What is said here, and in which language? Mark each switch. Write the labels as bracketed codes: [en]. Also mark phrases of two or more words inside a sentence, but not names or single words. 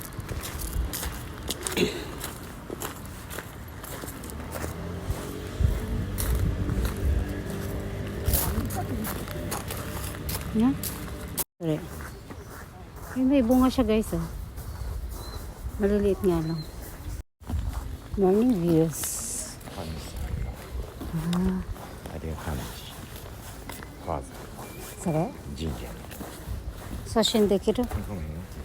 [tl] Yan. Sorry. Ay, may bunga siya guys, maliliit nga lang. [en] Morning views. [ja] あれが神地。ファーザそれー神社。写真できる？ごめんよ。